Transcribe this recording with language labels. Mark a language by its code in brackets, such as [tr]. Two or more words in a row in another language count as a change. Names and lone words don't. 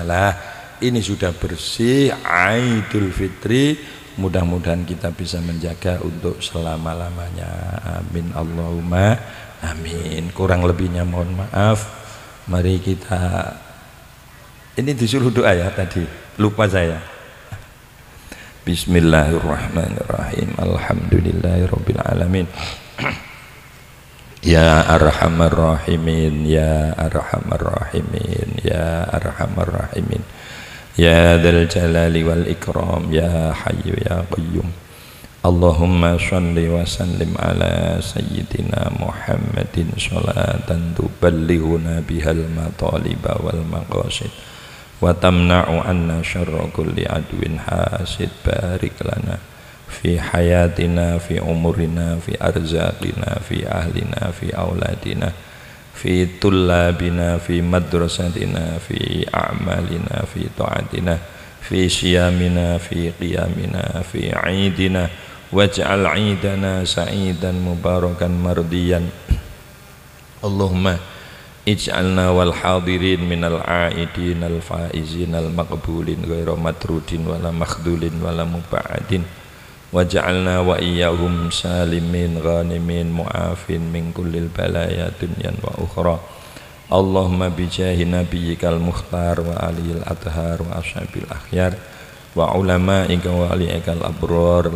[id] Lah ini sudah bersih Idul Fitri, mudah-mudahan kita bisa menjaga untuk selama-lamanya. [ar] آمين اللهم آمين. [id] Kurang lebihnya mohon maaf. Mari kita, ini disuruh doa ya tadi, lupa saya. [ar] بسم الله الرحمن الرحيم. الحمد لله رب العالمين. يا أرحم الراحمين، يا أرحم الراحمين، يا أرحم الراحمين, يا ذا الجلال والإكرام، يا حي يا قيوم. اللهم صل وسلم على سيدنا محمد صلاة تبلغنا بها المطالب والمقاصد وتمنع عنا شر كل عدو حاسد. بارك لنا في حياتنا، في أعمارنا، في أرزاقنا، في أهلنا، في أولادنا، في طلابنا، في مدرستنا، في أعمالنا، في طاعاتنا، في صيامنا، في قيامنا، في عيدنا. واجعل عيدنا سعيدا مباركا مرضيا. اللهم اجعلنا والحاضرين من العائدين الفائزين المقبولين غير مطرودين ولا مخذولين ولا مبعدين. واجعلنا وإياهم سالمين غانمين معافين من كل البلايا دنيا وأخرى. اللهم بجاه نبيك المختار وآل الأطهار وأصحاب الأخيار وعلمائك وأوليائك الأبرار.